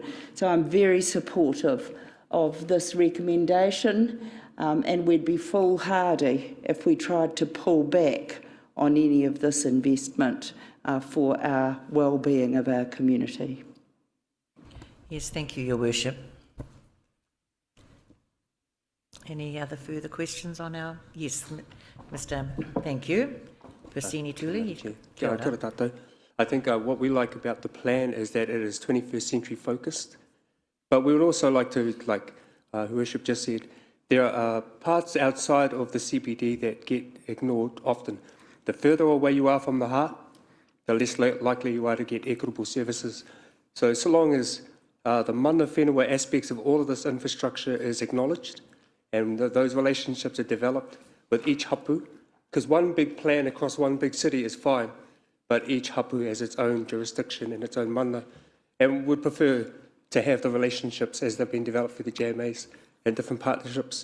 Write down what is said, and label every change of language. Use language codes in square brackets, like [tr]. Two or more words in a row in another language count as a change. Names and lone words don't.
[en] So I'm very supportive of this recommendation, and we'd be foolhardy if we tried to pull back on any of this investment for our well-being of our community. Yes, thank you, Your Worship. Any other further questions on our... Yes, Mr. Thank you. Persini Tuli. [mi] Kia ora tātou. [en] I think what we like about the plan is that it is 21st century focused, but we would also like to, like Her Worship just said, there are parts outside of the CBD that get ignored often. The further away you are from the heart, the less likely you are to get equitable services. So long as the [mi] mana whenua [en] aspects of all of this infrastructure is acknowledged and those relationships are developed with each hapu, because one big plan across one big city is fine, but each hapu has its own jurisdiction and its own mana, and would prefer to have the relationships as they've been developed for the JMAs and different partnerships.